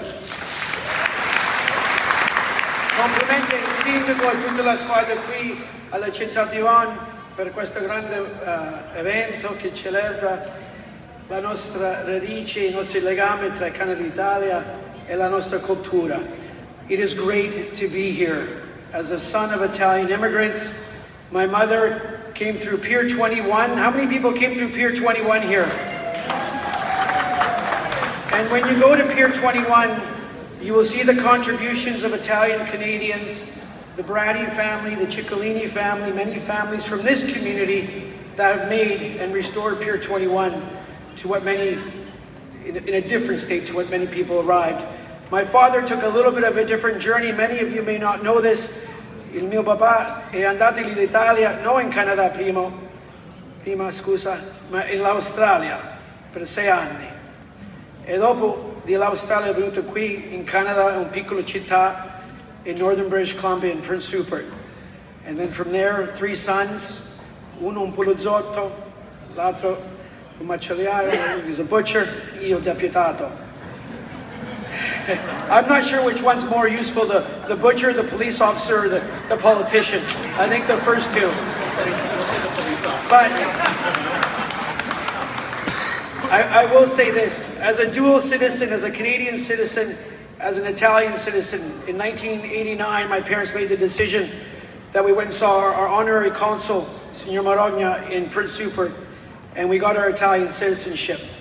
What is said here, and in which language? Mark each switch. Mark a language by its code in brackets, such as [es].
[it] Complimenti al sindaco e a tutta la squadra qui alla città di Vaughan per questo grande evento che celebra la nostra radice, i nostri legami tra Canada e Italia e la nostra cultura. [en] It is great to be here. As a son of Italian immigrants, my mother came through Pier 21. How many people came through Pier 21 here? And when you go to Pier 21, you will see the contributions of Italian Canadians, the Brady family, the Ciccolini family, many families from this community that have made and restored Pier 21 to what many, in a different state to what many people arrived. My father took a little bit of a different journey. Many of you may not know this. [it] Il mio papà è andato in Italia, non in Canada prima, ma in Australia per 6 anni. E dopo dell'Australia è venuto qui in Canada, in una piccola città in Northern British Columbia, in Prince Rupert. [en] And then from there, 3 sons, [it] uno un poliziotto, l'altro un macellaio, [en] he's a butcher, [it] io deputato. [en] I'm not sure which one's more useful, the butcher, the police officer, or the politician. I think the first two. But I will say this, as a dual citizen, as a Canadian citizen, as an Italian citizen, in 1989 my parents made the decision that we went and saw our honorary consul, Signor Marogna, in Prince Rupert, and we got our Italian citizenship.